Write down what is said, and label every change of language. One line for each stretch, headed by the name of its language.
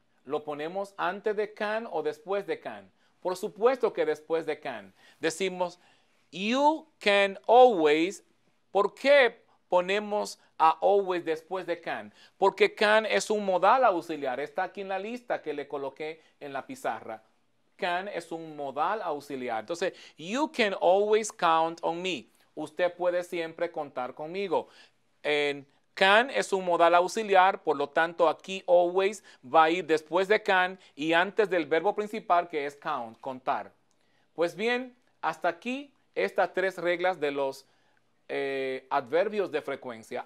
Spanish: ¿lo ponemos antes de can o después de can? Por supuesto que después de can. Decimos,
English: you can always.
Spanish: ¿Por qué ponemos a always después de can? Porque can es un modal auxiliar. Está aquí en la lista que le coloqué en la pizarra. Can es un modal auxiliar. Entonces,
English: you can always count on me.
Spanish: Usted puede siempre contar conmigo. Can es un modal auxiliar, por lo tanto aquí always va a ir después de can y antes del verbo principal que es count, contar. Pues bien, hasta aquí estas tres reglas de los adverbios de frecuencia.